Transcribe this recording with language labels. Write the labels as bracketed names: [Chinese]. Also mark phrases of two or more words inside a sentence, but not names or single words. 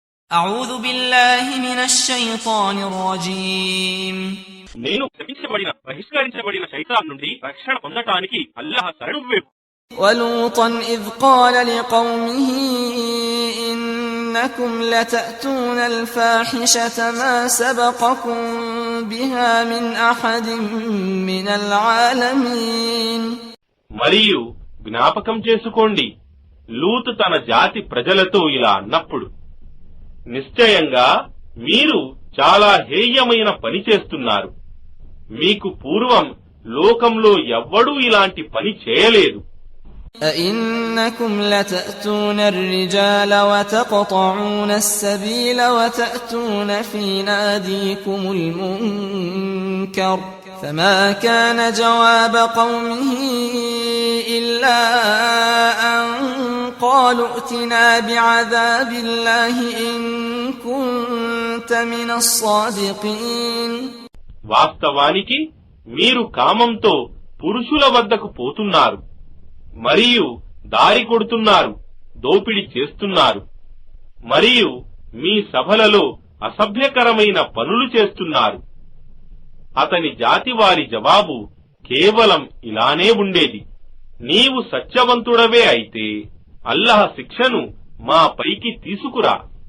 [Arabic] أعوذ بالله من الشيطان الرجيم [Telugu] నేను శపించబడిన బహిష్కరించబడిన శైతాన్ నుండి రక్షణ పొందటానికి అల్లాహ్ శరణు వేపు. [Arabic] ولوطا إذ قال لقومه إنكم لتأتون الفاحشة ما سبقكم بها من أحد من العالمين. [Telugu] మరియు జ్ఞాపకం చేసుకోండి, లూతు తన జాతి ప్రజలతో ఇలా అన్నప్పుడు, నిశ్చయంగా మీరు చాలా హేయమైన పని చేస్తున్నారు. మీకు పూర్వం లోకంలో ఎవ్వడూ ఇలాంటి పని చేయలేదు. [Arabic] أئنكم لتأتون الرجال وتقطعون السبيل وتأتون في ناديكم المنكر فما كان جواب قومه إلا أن قالوا ائتنا بعذاب الله إن كنت من الصادقين. [Telugu] వాస్తవానికి మీరు కామంతో పురుషుల వద్దకు పోతున్నారు, మరియు దారి కొడుతున్నారు, దోపిడి చేస్తున్నారు, మరియు మీ సభలలో అసభ్యకరమైన పనులు చేస్తున్నారు. అతని జాతి వారి జవాబు కేవలం ఇలానే ఉండేది, నీవు సత్యవంతుడవే అయితే అల్లాహ్ శిక్షను మా పైకి తీసుకురా.